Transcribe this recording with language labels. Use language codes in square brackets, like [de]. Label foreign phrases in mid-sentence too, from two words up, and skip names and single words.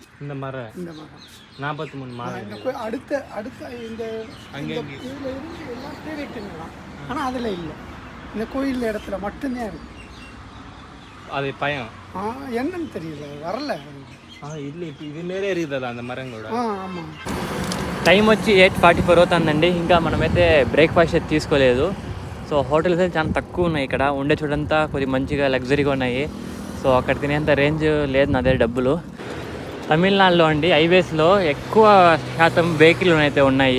[ta] இந்த மரம் 43 மரம் இந்த அடுத்த இந்த இதில் இருந்து எல்லாம் தேடிட்டுங்களாம். ஆனால் அதில் இல்லை, இந்த கோயில் இடத்துல மட்டும்தான் இருக்கு. அது பயம் என்னன்னு தெரியல, வரல இல்லை. இப்போ இது மேலே இருக்குதா அந்த మరంగూడ? ఆమాం. [te] టైం వచ్చి 8:44 అవుతుందండి. ఇంకా మనమైతే బ్రేక్ఫాస్ట్ అయితే తీసుకోలేదు. సో హోటల్స్ అయితే చాలా తక్కువ ఉన్నాయి ఇక్కడ. ఉండే చోటంతా కొద్దిగా మంచిగా లగ్జరీగా ఉన్నాయి. సో అక్కడ తినేంత రేంజ్ లేదు నా దగ్గర డబ్బులు. తమిళనాడులో అండి హైవేస్లో ఎక్కువ శాతం బేకరీలు అయితే ఉన్నాయి.